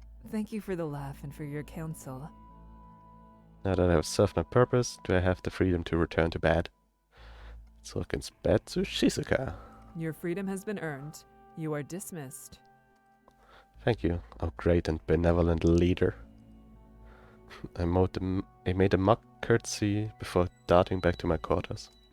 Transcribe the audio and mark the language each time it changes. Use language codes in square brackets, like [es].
[en] Thank you for the laugh and for your counsel. Now that I have served my purpose, do I have the freedom to return to bed? [de] Zurück ins Bett zu Shizuka. [en] Your freedom has been earned. You are dismissed. Thank you, oh great and benevolent leader. I made a mock curtsy before darting back to my quarters.